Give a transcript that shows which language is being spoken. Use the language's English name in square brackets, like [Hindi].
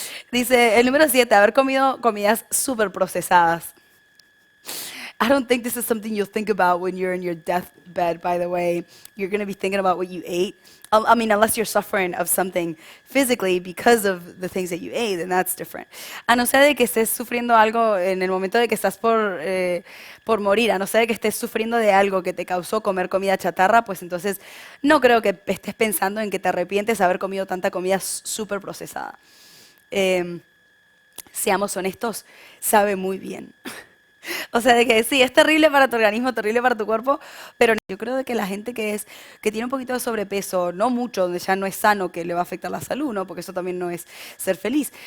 [Spanish] Dice, el número 7, haber comido comidas súper procesadas. [English] I don't think this is something you'll think about when you're in your deathbed, by the way. You're going to be thinking about what you ate. I mean, unless you're suffering of something physically because of the things that you ate, then that's different. [Spanish] A no ser de que estés sufriendo algo en el momento de que estás por morir, a no ser de que estés sufriendo de algo que te causó comer comida chatarra, pues entonces no creo que estés pensando en que te arrepientes de haber comido tanta comida súper procesada. Seamos honestos, sabe muy bien. O sea, de que sí, es terrible para tu organismo, terrible para tu cuerpo, pero yo creo de que la gente que tiene un poquito de sobrepeso, no mucho, donde ya no es sano, que le va a afectar la salud, ¿no? Porque eso también no es ser feliz.